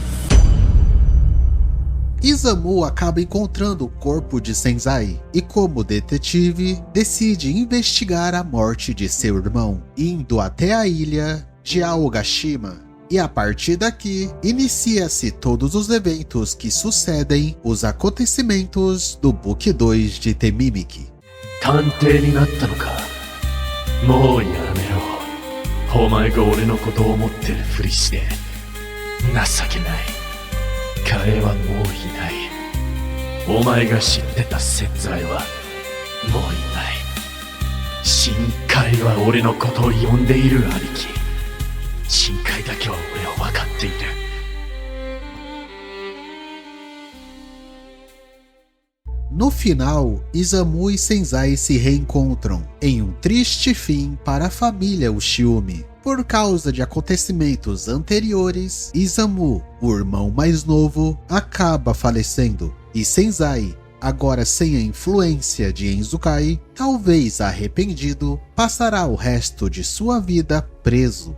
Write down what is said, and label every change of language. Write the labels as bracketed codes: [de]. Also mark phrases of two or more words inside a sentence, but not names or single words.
[pt] Izamu acaba encontrando o corpo de Senzai e, como detetive, decide investigar a morte de seu irmão, indo até a ilha de Aogashima. E a partir daqui, inicia-se todos os eventos que sucedem os acontecimentos do [en] Book 2 [pt] de [en] The Mimic. [ja] 探偵になったのか。もうやめろ。お前が俺のことを思ってるふりして情けない。彼はもういない。お前が知ってた潜在はもういない。深海は俺のことを呼んでいる兄貴。深海だけは俺は分かっている。 [pt] No final, Izamu e Senzai se reencontram em um triste fim para a família Oshiumi. Por causa de acontecimentos anteriores, Izamu, o irmão mais novo, acaba falecendo, e Senzai, agora sem a influência de Enzukai, talvez arrependido, passará o resto de sua vida preso.